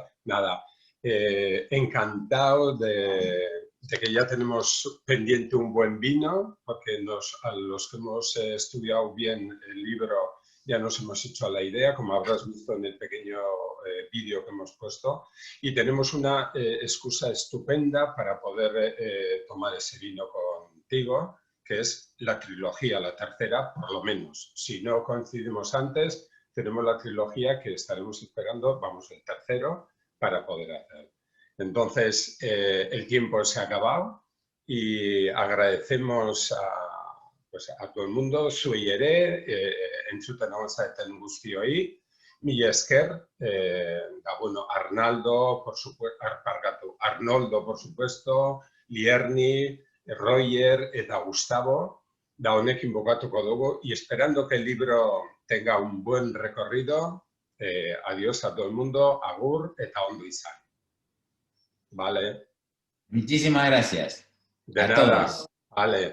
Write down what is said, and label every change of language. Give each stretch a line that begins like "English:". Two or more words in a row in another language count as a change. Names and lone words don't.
Spanish: Nada, encantado de que ya tenemos pendiente un buen vino, porque a los que hemos estudiado bien el libro ya nos hemos hecho a la idea, como habrás visto en el pequeño vídeo que hemos puesto, y tenemos una excusa estupenda para poder tomar ese vino contigo, que es la trilogía, la tercera, por lo menos. Si no coincidimos antes, tenemos la trilogía que estaremos esperando, vamos, el tercero, para poder hacer. Entonces, el tiempo se ha acabado y agradecemos a todo el mundo,
Basque: zuei ere, entzuten hau zaeten guztioi, mila esker,
Spanish: Arnoldo, por supuesto,
Basque: Lierni, Roger eta Gustavo, da honekin bukatuko dugu,
Spanish: y esperando que el libro tenga un buen recorrido, adiós a todo el mundo,
Basque: agur eta ondo izan.
Spanish: Vale. Muchísimas gracias. De a nada. todos. Vale.